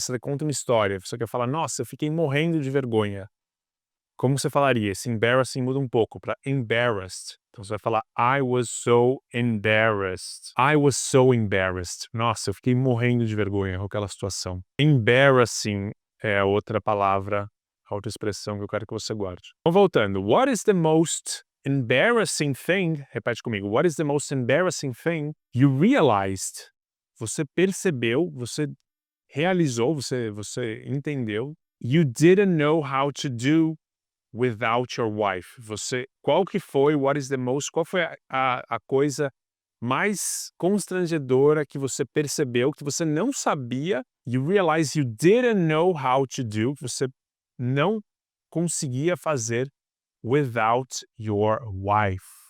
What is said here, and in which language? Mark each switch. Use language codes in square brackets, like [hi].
[pt] Você conta uma história, você quer falar, nossa, eu fiquei morrendo de vergonha. Como você falaria? Esse embarrassing muda um pouco para embarrassed. Então você vai falar, [en] I was so embarrassed. I was so embarrassed. [pt] Nossa, eu fiquei morrendo de vergonha com aquela situação. Embarrassing é a outra palavra, a outra expressão que eu quero que você guarde. Então voltando, [en] what is the most embarrassing thing? [pt] Repete comigo. [en] What is the most embarrassing thing you realized? [pt] Você percebeu, você realizou, você entendeu. [en] You didn't know how to do without your wife. [pt] Qual foi a coisa mais constrangedora que você percebeu, que você não sabia, [en] you realize you didn't know how to do, [pt] que você não conseguia fazer [en] without your wife.